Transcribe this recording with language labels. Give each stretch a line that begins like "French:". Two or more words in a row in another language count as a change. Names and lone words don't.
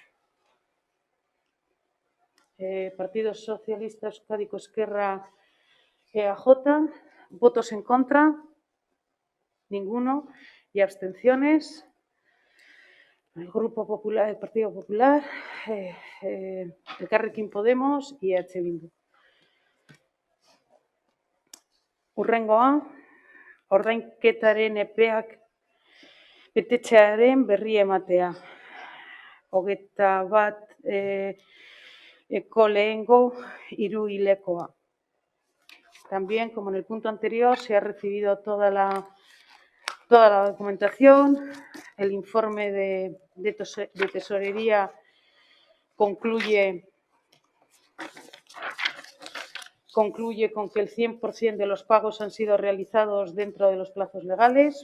Spanish: Partido Socialista Euskadiko Ezkerra, EAJ. ¿Votos en contra? Ninguno. ¿Y abstenciones? El Grupo Popular, el Partido Popular, Elkarrekin Podemos y EH Bildu.
Basque: Hurrengoa, ordainketaren epeak betetzearen berri ematea. 21eko lehengo hiruhilekoa.
Spanish: También, como en el punto anterior, se ha recibido toda la documentación. El informe de tesorería concluye con que el 100% de los pagos han sido realizados dentro de los plazos legales.